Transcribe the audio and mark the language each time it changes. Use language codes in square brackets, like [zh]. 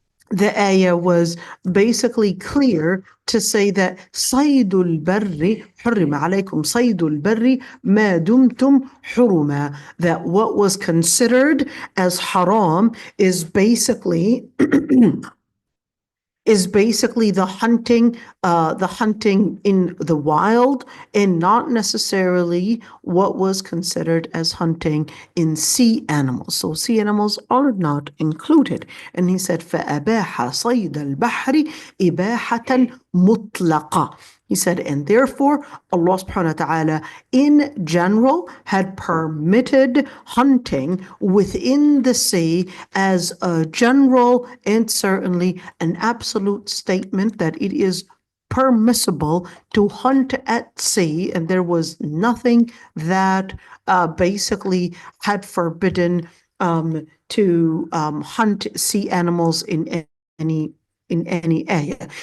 [en] the ayah was basically clear to say that [ar] صيد البر حرم عليكم صيد البر ما دمتم حرما, [en] that what was considered as haram is basically the hunting in the wild, and not necessarily what was considered as hunting in sea animals. So sea animals are not included. And he said, [ar] فَأَبَاحَ صَيْدَ الْبَحْرِ إِبَاحَةً مُطْلَقَةً. [en] He said, and therefore Allah subhanahu wa ta'ala in general had permitted hunting within the sea as a general and certainly an absolute statement that it is permissible to hunt at sea, and there was nothing that basically had forbidden to hunt sea animals in any ayah.